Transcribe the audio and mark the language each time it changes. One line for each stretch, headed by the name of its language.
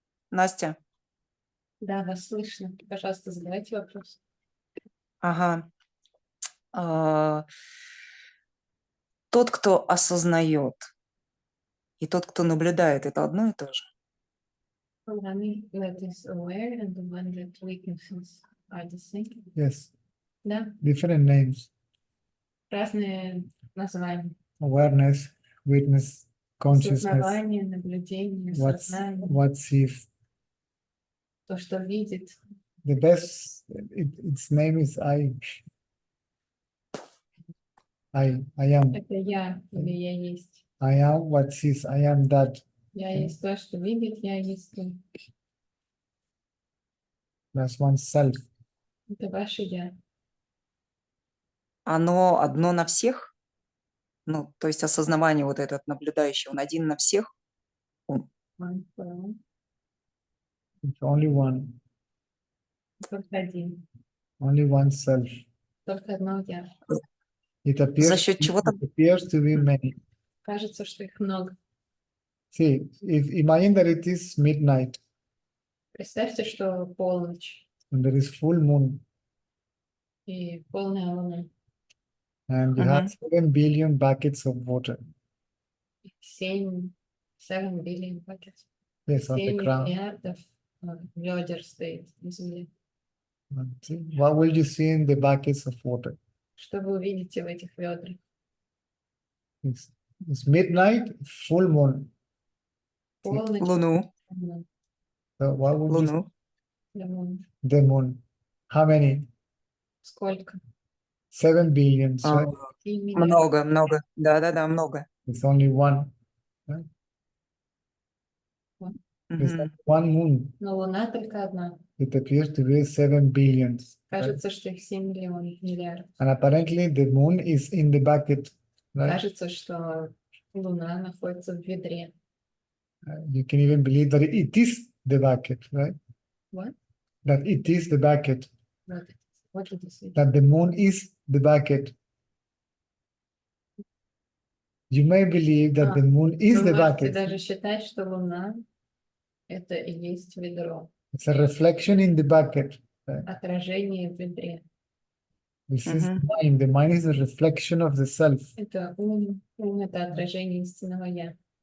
Russian: Настя? Да, вас слышно. Пожалуйста, задавайте вопрос. Ага. Тот, кто осознает, и тот, кто наблюдает, это одно и то же?
English: The one that is aware and the one that witnesses are the same. Yes.
Russian: Да,
English: Different names.
Russian: разные названия.
English: Awareness, witness, consciousness.
Russian: Осознавание, наблюдение, сознание.
English: What's if?
Russian: То, что видит.
English: The best, its name is I. I am.
Russian: Это я или я есть.
English: I am what is. I am that.
Russian: Я есть то, что видит, я есть то.
English: That's oneself.
Russian: Это ваше я. Оно одно на всех? Ну, то есть осознавание вот этот наблюдающий, он один на всех?
English: One for all. It's only one.
Russian: Только один.
English: Only one self.
Russian: Только одно я.
English: It
Russian: За
English: appears,
Russian: счет чего-то?
English: it appears to be many.
Russian: Кажется, что их много.
English: See, imagine that it is midnight
Russian: Представьте, что полночь
English: and there is full moon
Russian: и полная луна.
English: and you have 7 billion buckets of water. 7 billion buckets. Yes, on
Russian: 7
English: the ground.
Russian: миллиардов ведер стоит на земле.
English: See, what will you see in the buckets of water?
Russian: Что вы увидите в этих ведрах?
English: It's midnight, full moon.
Russian: Полночь. Луну. Луна.
English: So what would you see?
Russian: Луну. Луна.
English: The moon. How many?
Russian: Сколько?
English: 7 billions, right?
Russian: 7 миллиардов. Много, много. Да-да-да, много.
English: It's only one. There's Мгм. only one moon.
Russian: Но луна только одна.
English: It appears to be 7 billions. Right?
Russian: Кажется, что их 7 миллиардов.
English: And apparently the moon is in the bucket. Right?
Russian: Кажется, что луна находится в ведре.
English: You can even believe that it is the bucket, right? What? That it is the bucket. What did you say? That the moon is the bucket. You may believe that the moon is
Russian: Вы
English: the
Russian: можете
English: bucket.
Russian: даже считать, что луна это и есть ведро.
English: It's a reflection in the bucket. Right?
Russian: Отражение в ведре.
English: This is the Мгм. mind. The mind is a reflection of the self.
Russian: Это ум. Ум — это отражение истинного я.